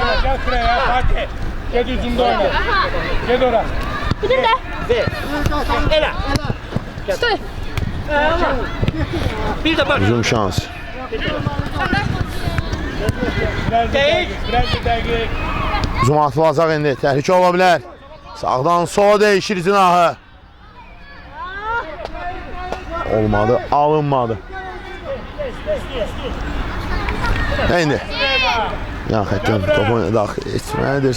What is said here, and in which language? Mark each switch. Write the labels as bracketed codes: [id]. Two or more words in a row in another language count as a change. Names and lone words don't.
[tr] Süleyman gel şuraya Fatih. Gel yüzümde oyna. Gel oraya. Bir de. Ver. Ela. Dur. Bir de bak. Hücum şansı. Biraz bir dakik. [az] Hücum atılacaq indi. Təhlükə ola bilər. Sağdan sola dəyişir cinahı. Olmadı, alınmadı. İndi. Yan xətdən top oyuna daxil etməlidir.